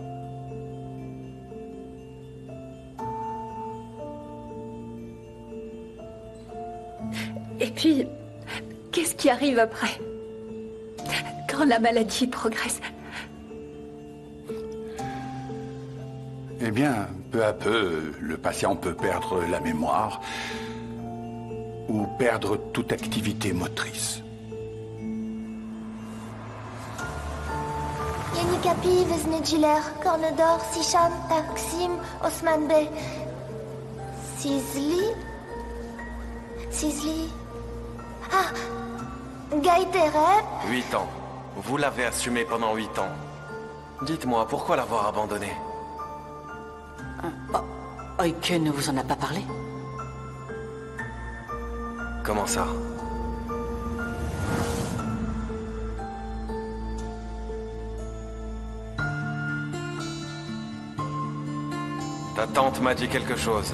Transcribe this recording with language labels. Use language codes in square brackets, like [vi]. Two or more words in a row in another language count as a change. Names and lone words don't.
[fr] Et puis, qu'est-ce qui arrive après? Quand la maladie progresse? Eh bien, peu à peu, le patient peut perdre la mémoire ou perdre toute activité motrice. Yanikapi, Veznedjiler, Cornedor, Sisham, Taksim, Osman Bey. Sizli? Ah, Gaïterep? 8 ans. Vous l'avez assumé pendant 8 ans. Dites-moi, pourquoi l'avoir abandonné? Oike ne vous en a pas parlé? Comment ça? Ta tante m'a dit quelque chose.